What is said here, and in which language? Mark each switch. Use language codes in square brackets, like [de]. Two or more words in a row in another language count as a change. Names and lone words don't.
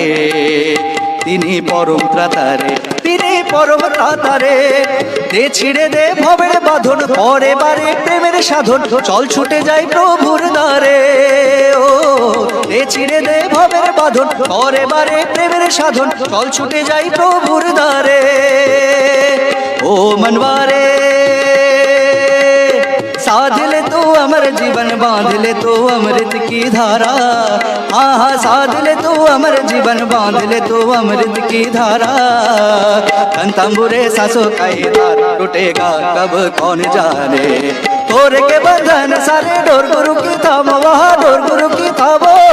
[bn] তিনি পরম ত্রাতারে, তিনি পরম ত্রাতারে। দে ছিড়ে দে ভবের বাঁধন, করে বারে প্রেমের সাধন, চল ছুটে যাই প্রভুর দ্বারে। ও দে ছিড়ে দে ভবের বাঁধন, করে বারে প্রেমের সাধন, চল ছুটে যাই প্রভুর দ্বারে। [hi] ओ मनवारे साध ले तू अमर जीवन, बांध ले तू अमृत की धारा। हाँ साध ले तू अमर जीवन, बांध ले तू अमृत की धारा। कंतांबुरे सासों का ये तार टूटेगा कब कौन जाने, तोर के बंधन सारे डोर गुरु की थामो, वहाँ डोर गुरु की थामो।